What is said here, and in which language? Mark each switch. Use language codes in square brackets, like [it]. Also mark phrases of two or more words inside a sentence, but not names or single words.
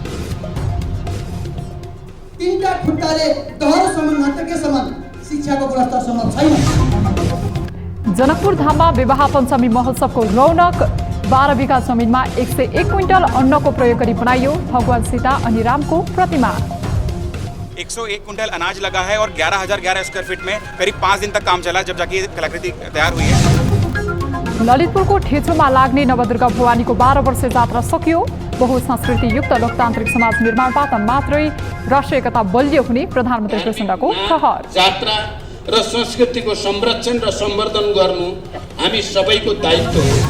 [ne] तीनटा खुट्टाले दहरसम्म नाटकसम्म शिक्षाको गुणस्तरसम्म छैन। जनकपुर धाममा विवाह पञ्चमी महोत्सवको रौनक। 12 बिघा जमिनमा 101 क्विन्टल अन्नको प्रयोग गरी बनाइयो भगवान सीता अनि रामको प्रतिमा। [hi] 101 कुंटल अनाज लगा है और 11,011 स्क्वायर फीट में करीब 5 दिन तक काम चला, जब जाके कलाकृति तैयार हुई है। [ne] ललितपुरको ठेचोमा लाग्ने नवदुर्गा भवानीको 12 वर्षे जात्रा सकियो। बहुसंस्कृति युक्त लोकतान्त्रिक समाज निर्माणबाट मात्रै राष्ट्रिय एकता बलियो हुने प्रधानमन्त्री प्रचण्डको ठहर। जात्रा र संस्कृतिको संरक्षण र सम्वर्धन गर्नु हामी सबैको दायित्व हो।